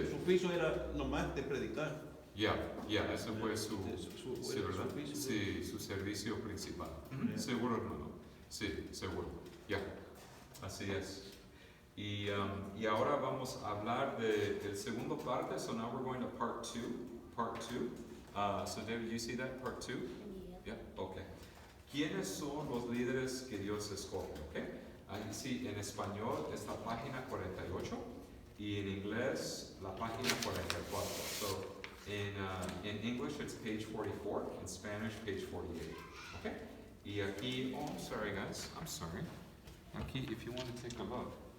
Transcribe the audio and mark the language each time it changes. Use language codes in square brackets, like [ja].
[es] su oficio era nomás de predicar. Ese fue su ¿verdad? oficio. Sí, su servicio principal. [en] Yeah. [es] Seguro, hermano. Sí, seguro. Así es. Y ahora vamos a hablar del segundo parte. [en] So now we're going to part two. So David, you see that part 2? Yeah. Okay. [es] ¿Quiénes son los líderes que Dios escoge? Okay. Ahí sí, en español es la página 48 y en inglés la página 44. [en] So in English it's page 44, in Spanish page 48. Okay. [es] Y aquí, [en] I'm sorry guys, I'm sorry. [es] Aquí, [en] if you want to take a look.